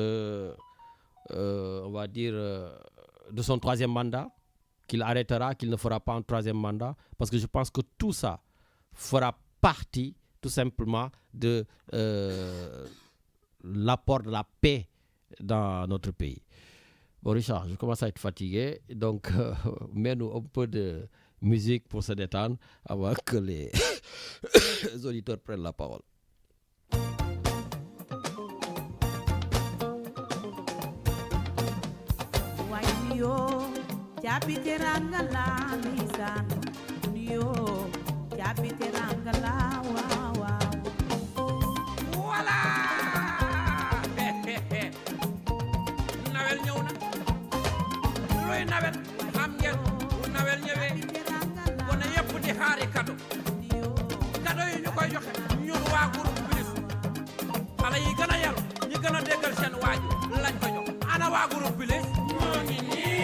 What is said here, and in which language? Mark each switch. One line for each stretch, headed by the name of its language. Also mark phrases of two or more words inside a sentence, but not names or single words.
French: on va dire, de son troisième mandat, qu'il arrêtera, qu'il ne fera pas un troisième mandat, parce que je pense que tout ça fera partie, tout simplement, de l'apport de la paix dans notre pays. Bon, Richard, je commence à être fatigué, donc mets-nous un peu de musique pour se détendre avant que les auditeurs prennent la parole. Capite rangala lisan yo capite rangala wow wow
Wolof: voilà nawel ñëw na looy nawel xam ngeen bu nawel ñëwee ko ne yëpp di xaari cadeau yi ñu koy joxe ñun waa groupe Plus xale yi gën a yàlla ñi gën a déggal seen waaju lañ ko jox ana waa groupe Plus ñoo ngi nii